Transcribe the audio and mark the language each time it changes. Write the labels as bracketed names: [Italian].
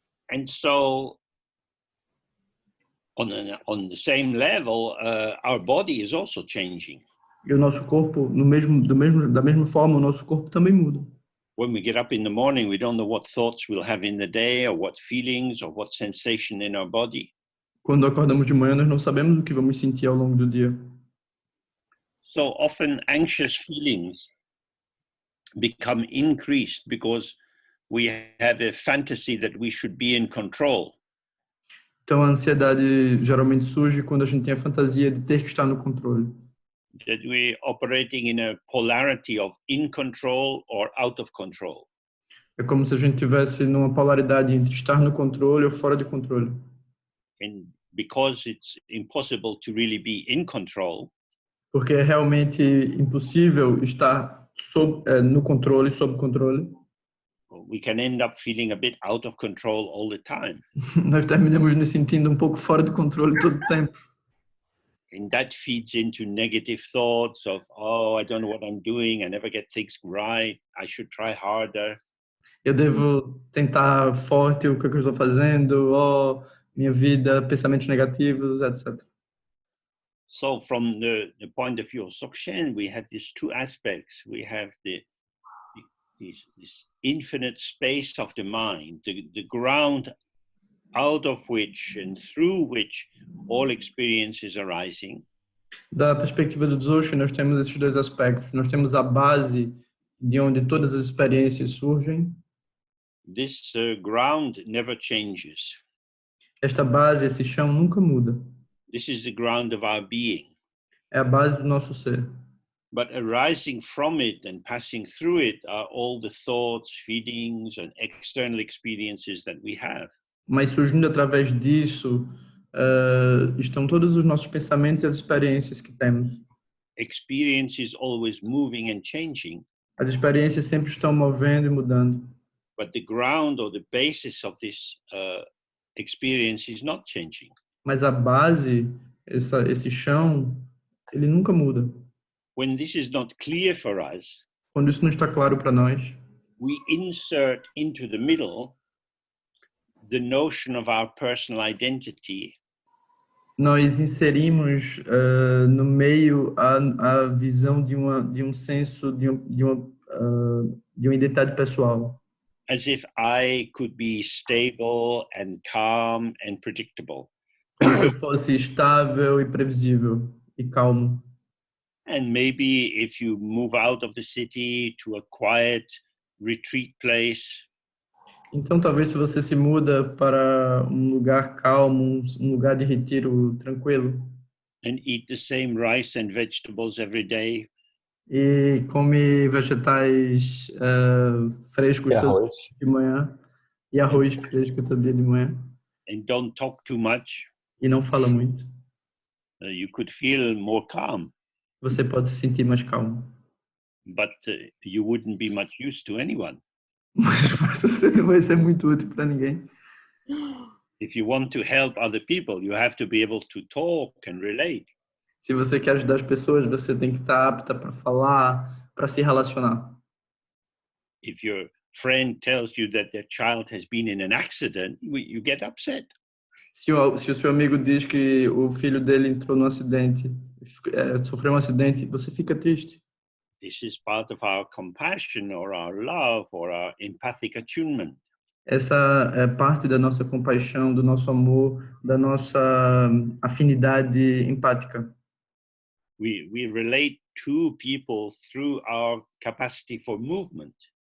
[English] And so, on the same level, our body is also changing. [Portuguese] E o nosso corpo, da mesma forma, o nosso corpo também muda. [English] When we get up in the morning, we don't know what thoughts we'll have in the day, or what feelings, or what sensation in our body. [Portuguese] Quando acordamos de manhã, nós não sabemos o que vamos sentir ao longo do dia. [English] So often anxious feelings become increased because we have a fantasy that we should be in control. [Portuguese] Então a ansiedade geralmente surge quando a gente tem a fantasia de ter que estar no controle. [English] That we're operating in a polarity of in control or out of control. [Portuguese] É como se a gente tivesse numa polaridade entre estar no controle ou fora de controle. [English] And because it's impossible to really be in control, [Portuguese] porque é realmente impossível estar no controle, sob controle. [English] We can end up feeling a bit out of control all the time. [Portuguese] Nós terminamos nos sentindo um pouco fora de controle todo o tempo. [English] And that feeds into negative thoughts of, oh, I don't know what I'm doing, I never get things right, I should try harder. [Portuguese] Eu devo tentar forte o que eu estou fazendo, minha vida, pensamentos negativos, etc. [English] So from the point of view of Dzogchen, we have these two aspects. We have this infinite space of the mind, the ground out of which and through which all experience is arising. [Portuguese] Da perspectiva do Dzogchen, nós temos esses dois aspectos. Nós temos a base de onde todas as experiências surgem. [English] This ground never changes. [Portuguese] Esta base, esse chão, nunca muda. [English] This is the ground of our being. [Portuguese] É a base do nosso ser. [English] But arising from it and passing through it are all the thoughts, feelings, and external experiences that we have. [Portuguese] Mas surgindo através disso, estão todos os nossos pensamentos e as experiências que temos. [English] Experience is always moving and changing. [Portuguese] As experiências sempre estão movendo e mudando. [English] But the ground or the basis of this experience is not changing. [Portuguese] Mas a base, esse chão, ele nunca muda. [English] When this is not clear for us, [Portuguese] quando isso não está claro para nós, [English] we insert into the middle the notion of our personal identity. [Portuguese] Nós inserimos no meio a visão de um senso de uma identidade pessoal. [English] As if I could be stable and calm and predictable. [Portuguese] Como se eu fosse estável e previsível e calmo. [English] And maybe if you move out of the city to a quiet retreat place. [Portuguese] Então talvez se você se muda para um lugar calmo, um lugar de retiro tranquilo. [English] And eat the same rice and vegetables every day. [Portuguese] E come vegetais frescos todo dia de manhã e arroz fresco todo dia de manhã. [English] And don't talk too much. [Portuguese] E não fala muito. [English] you could feel more calm, [Portuguese] Você pode se sentir mais calmo. [English] but you wouldn't be much use to anyone. [Portuguese] Mas você não vai ser muito útil para ninguém. [English] If you want to help other people, you have to be able to talk and relate. [Portuguese] Se você quer ajudar as pessoas, você tem que estar apta para falar, para se relacionar. [English] If your friend tells you that their child has been in an accident, you get upset. [Portuguese] Se o seu amigo diz que o filho dele entrou num acidente, sofreu um acidente, você fica triste. [English] This is part of our compassion or our love or our empathic attunement. [Portuguese] Essa é parte da nossa compaixão, do nosso amor, da nossa afinidade empática. [English] We relate to people through our capacity for movement.